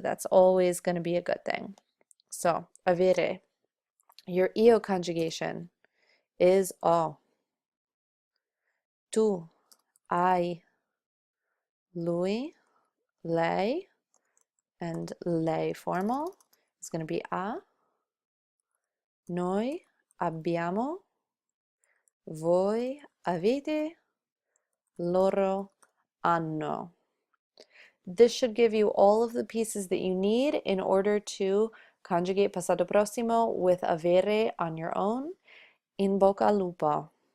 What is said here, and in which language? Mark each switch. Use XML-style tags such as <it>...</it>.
<en>That's always going to be a good thing. So, avere. Your io conjugation is o.</en> <it>Tu, hai, lui, lei,</it> <en>and lei formal is going to be a.</en> <it>Noi abbiamo, voi avete, loro hanno.</it> <en>This should give you all of the pieces that you need in order to conjugate Passato Prossimo with avere on your own.</en> <it>In bocca al lupo.</it>